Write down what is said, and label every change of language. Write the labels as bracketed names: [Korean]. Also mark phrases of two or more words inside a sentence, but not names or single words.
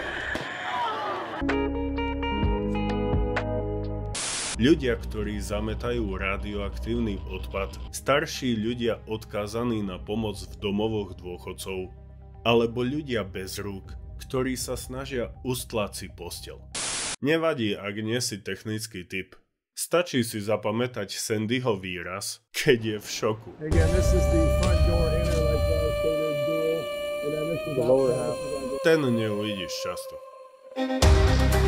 [Slovak] Ľudia, ktorí zametajú radioaktívny odpad, starší ľudia odkázaní na pomoc v domovoch dôchodcov, alebo ľudia bez rúk, ktorí sa snažia ustlať si posteľ. Nevadí, ak nie si technický typ. Stačí si zapamätať Sandyho výraz, keď je v šoku. [English] Again, this is the front door inner like dual, and then this is the lower half. [Slovak] Ten neuvidíš často.